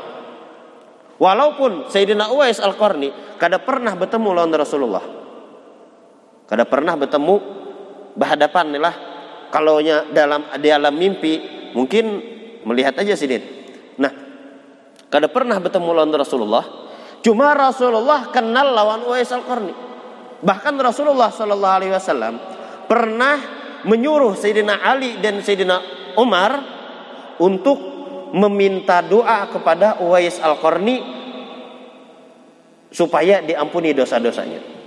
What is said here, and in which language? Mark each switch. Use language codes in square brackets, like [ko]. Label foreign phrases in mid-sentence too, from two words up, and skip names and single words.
[bjn] Walaupun Sayyidina Uwais Al-Qarni kada pernah bertemu lawan Rasulullah, kada pernah bertemu berhadapan lah. Kalau di alam mimpi mungkin melihat aja Sidin. Nah, kada pernah bertemu lawan Rasulullah. Cuma Rasulullah kenal lawan Uwais Al-Qarni. [id] Bahkan Rasulullah SAW pernah menyuruh Sayyidina Ali dan Sayyidina Umar untuk meminta doa kepada Uwais Al-Qarni supaya diampuni dosa-dosanya.